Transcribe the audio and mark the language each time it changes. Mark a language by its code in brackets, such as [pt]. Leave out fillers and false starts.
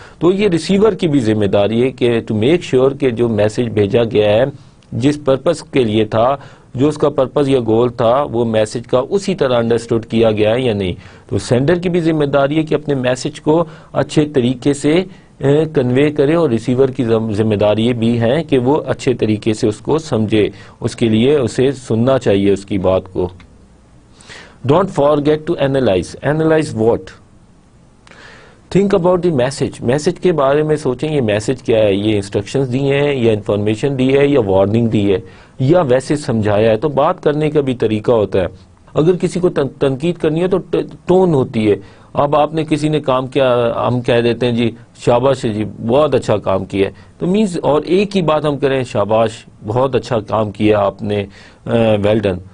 [ur] تو یہ ریسیور کی بھی ذمہ داری ہے کہ [en] to make sure [ur] کہ جو میسج بھیجا گیا ہے جس پرپس کے لیے تھا, جو اس کا پرپس یا گول تھا, وہ میسج کا اسی طرح انڈرسٹوڈ کیا گیا ہے یا نہیں. تو سینڈر کی بھی ذمہ داری ہے کہ اپنے میسج کو اچھے طریقے سے کنوے کرے, اور ریسیور کی ذمہ داری بھی ہے کہ وہ اچھے طریقے سے اس کو سمجھے, اس کے لیے اسے سننا چاہیے اس کی بات کو. [en] Don't forget to analyse. Analyse what? Think about the message. [ur] Message کے بارے میں سوچیں, یہ میسج کیا ہے, یہ انسٹرکشنز دی ہیں یا انفارمیشن دی ہے یا وارننگ دی ہے یا ویسے سمجھایا ہے. تو بات کرنے کا بھی طریقہ ہوتا ہے. اگر کسی کو تنقید کرنی ہے تو ٹون ہوتی ہے. اب آپ نے کسی نے کام کیا, ہم کہہ دیتے ہیں جی شاباش جی بہت اچھا کام کیا ہے, تو مینز, اور ایک ہی بات ہم کریں شاباش بہت اچھا کام کیا آپ نے, ویل ڈن.